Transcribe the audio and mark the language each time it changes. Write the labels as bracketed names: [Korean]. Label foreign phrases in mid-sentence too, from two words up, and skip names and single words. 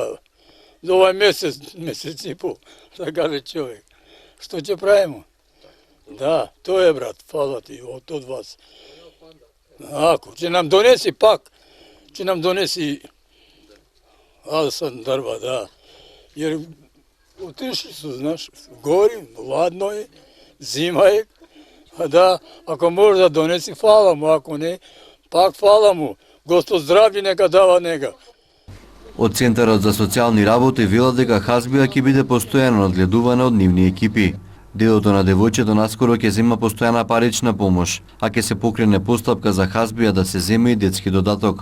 [Macedonian] За овај месец и пол, да каже човек. Што ќе правиме? Да, тоа е, брат, фала ти од вас. Ако ќе нам донеси пак, ќе нам донеси дрва, да. [Serbian] Jer otišli su, znaš, gori, ladno je, zima je, a da, ako može da donesi, hvala mu, ako ne, pak hvala mu, [Macedonian] Господ здравје нека дава нега. Од Центарот за социјални работи велат дека Хазбија ќе биде постојано одгледувана од нивни екипи. Дедото на девојчето наскоро ќе зема постојана парична помош, а ќе се покрене постапка за Хазбија да се земе и детски додаток.